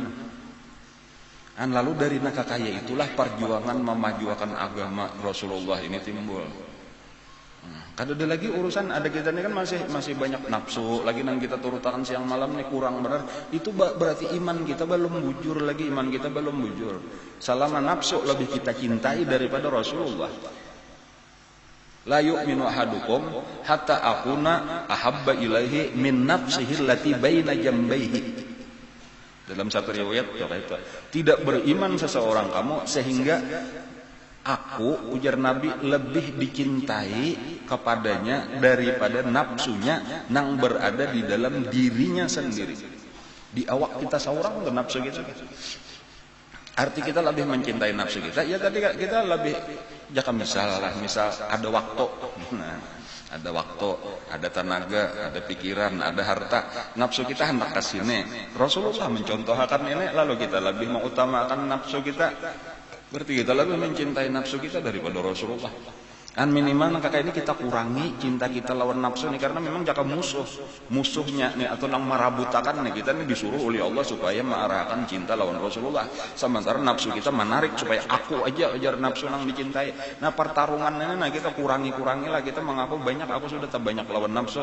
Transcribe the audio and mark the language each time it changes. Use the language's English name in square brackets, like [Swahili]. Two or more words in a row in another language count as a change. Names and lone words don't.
[Banjar] Lalu dari nakakaya itulah perjuangan memajukan agama Rasulullah ini timbul. Kada ada lagi urusan, ada kita ini kan masih banyak nafsu lagi nang kita turutakan siang malam nih kurang benar. Itu berarti iman kita belum bujur lagi, iman kita belum bujur. Selama nafsu lebih kita cintai daripada Rasulullah. [Arabic] لا يؤمن أحدكم حتى أكون أحب إليه من نفسه التي بين جنبيه. [Banjar] Dalam satu riwayat itu, tidak beriman seseorang kamu sehingga aku, ujar Nabi, lebih dicintai kepadanya daripada nafsunya nang berada di dalam dirinya sendiri. Di awak kita seorang untuk nafsu kita. Arti kita lebih mencintai nafsu kita, ya tadi kita lebih, jangan misal ada waktu, ada waktu, ada tenaga, ada pikiran, ada harta, nafsu kita hendak ke sini. Rasulullah mencontohkan ini, lalu kita lebih mengutamakan nafsu kita, berarti kita lebih mencintai nafsu kita daripada Rasulullah. Minimal kakak ini kita kurangi cinta kita lawan nafsu nih, karena memang jaka musuhnya nih atau nang marabutakan nih kita nih disuruh oleh Allah supaya mengarahkan cinta lawan Rasulullah. Sementara nafsu kita menarik supaya aku aja ajar nafsu nang dicintai. Nah, pertarungannya nah kita kurangi lah, kita mengaku banyak, aku sudah tak banyak lawan nafsu.